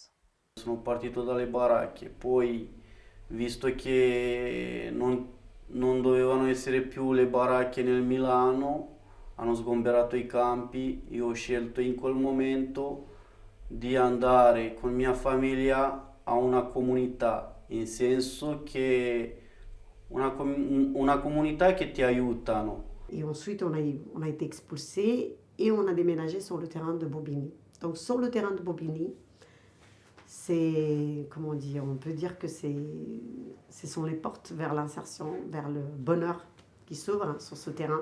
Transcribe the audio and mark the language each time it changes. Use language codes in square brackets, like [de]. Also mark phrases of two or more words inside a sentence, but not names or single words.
[it] Sono partito dalle baracche, poi visto che non dovevano essere più le baracche nel Milano, hanno sgomberato i campi, io ho scelto in quel momento di andare con mia famiglia a una comunità, in senso che una comunità che ti aiutano. [fr] Et ensuite, on a été expulsés et on a déménagé sur le terrain de Bobigny. Donc sur le terrain de Bobigny, c'est, comment dire, on peut dire que ce sont les portes vers l'insertion, vers le bonheur qui s'ouvrent sur ce terrain.